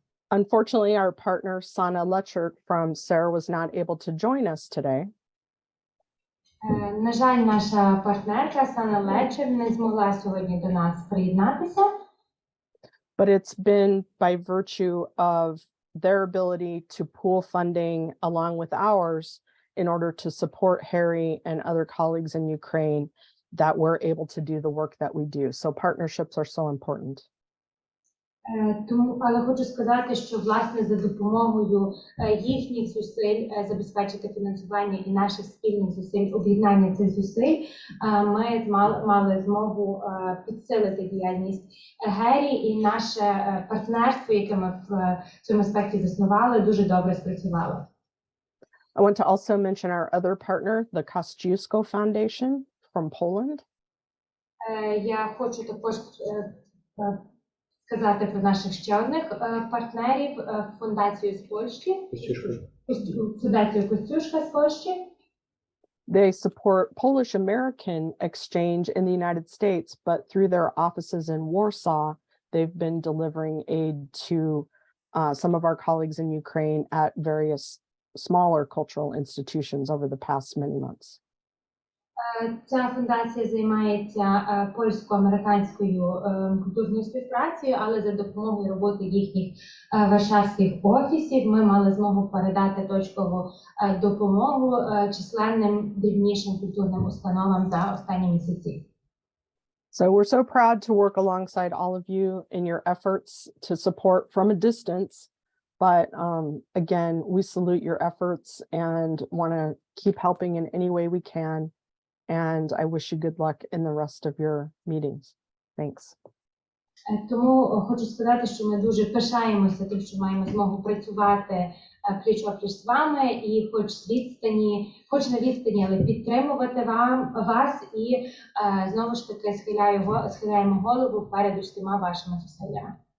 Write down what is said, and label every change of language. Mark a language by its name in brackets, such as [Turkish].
[English] Unfortunately, our partner Sana Lechert from SARE was not able to join us today. [Ukrainian] На жаль, наша партнерка Сана Лечер не змогла сьогодні до нас приєднатися. [English] But it's been by virtue of their ability to pool funding along with ours in order to support Harry and other colleagues in Ukraine that we're able to do the work that we do. So partnerships are so important. [Ukrainian] Але хочу сказати, що власне за допомогою їхніх зусиль забезпечити фінансування і наших спільних зусиль, об'єднання цих зусиль, ми мали змогу підсилити діяльність Гері, і наше партнерство, яке ми в цьому аспекті заснували, дуже добре спрацювало. [English] I want to also mention our other partner, the Kościuszko Foundation from Poland. [Ukrainian] Я хочу також сказати про наших ще одних партнерів, фундацію з Польщі, фундацію Костюшка з Польщі. [English] They support Polish-American exchange in the United States, but through their offices in Warsaw, they've been delivering aid to some of our colleagues in Ukraine at various smaller cultural institutions over the past many months. [Ukrainian] Ця фундація займається польсько-американською культурною співпрацею, але за допомогою роботи їхніх варшавських офісів ми мали змогу передати точкову допомогу численним дрібнішим культурним установам за останні місяці. [English] So we're so proud to work alongside all of you in your efforts to support from a distance. But again, we salute your efforts and want to keep helping in any way we can. And I wish you good luck in the rest of your meetings. Thanks. [Ukrainian] Тому хочу сказати, що ми дуже пишаємося тим, що маємо змогу працювати пліч-опліч з вами і хоч на відстані, але підтримувати вас і знову ж таки схиляємо голову перед усіма вашими зусиллями.